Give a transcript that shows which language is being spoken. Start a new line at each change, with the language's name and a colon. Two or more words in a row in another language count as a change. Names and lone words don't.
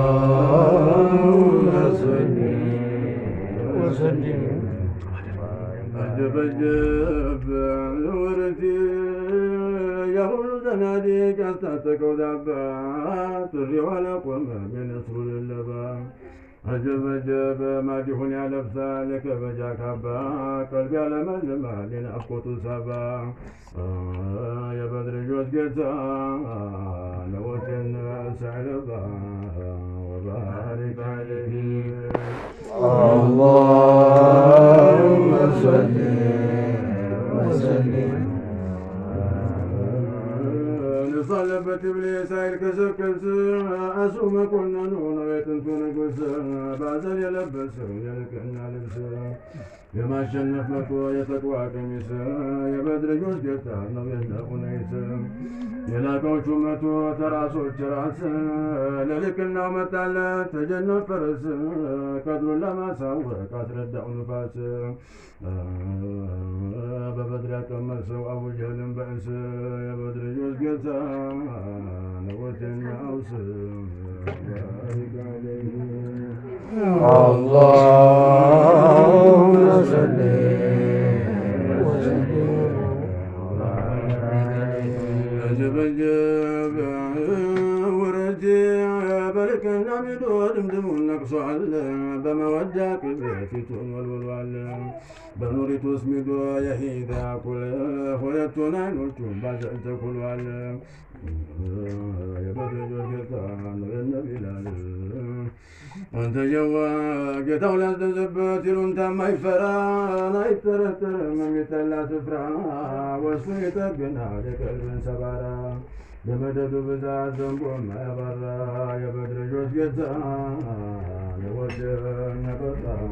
Arabic: اللهم صل وسلم።
Amharic: አጀብ አጀብ ወረቴ፣ ያ ሁሉ ዘናዴ ያስታጠቀው ዳባ፣ ጥሪው አላቆመም የነስሩ ልለባ። አጀብ አጀብ መዲሁን ያለብሳል ከበጃ ካባ ቀልብ ያለመልማል የናፍቆቱ ሳባ። የበድር ልጆች ጌታ ነዎትን ሳይረባ
Arabic: وبارك عليه። اللهم صل وسلم
Amharic: ንሱ አለበት ኢብሊስ አይልከሰከስ፣ እሱ መኮንኑ ነው የጥንቱ ንጉሥ። ባዘን የለበሰው የልቅና ልብስ፣ የማሸነፍ መቶ የተቅዋ ቀሚስ፣ የበድረኞች ጌታ ነው የነ ኡነይስ። የላቀው ሹመቱ ተራሶች ራስ፣ ለልቅናው መጣለት ተጀነፍ ፈረስ፣ ቀድሩን ለማሳወቅ አስረዳው ንፋስ። በበድር ያቀመሰው አቡ ጀህልን በእስ የበድር ልጆች ጌታ ነው ወደኛው ስም።
Arabic: اللهم صل وسلم وبارك عليه።
Amharic: በልቅና ሚዶ ድምድሙን ነቅሷል። በመወዳ ቅቤ ፊቱን ወልውሏል። በኑሪቱ ስሚዶ የሂዳ ቁል ሁለቱን አይኖቹን ባዘል ተኩሏል። የበደጆች ጌታ ነው የነ ቢላል። አንተ የዋ ጌታው ላዘዘበት ይሉንታ ማይፈራ አይጠረጠርም የሚጠላ ስፍራ። ወሱ ይጠግናል የቀልብን ሰባራ። የመደዱ ብዛት ዘንቦ የማያባራ የበድር ልጆች ጌታ የወደን ያበራ።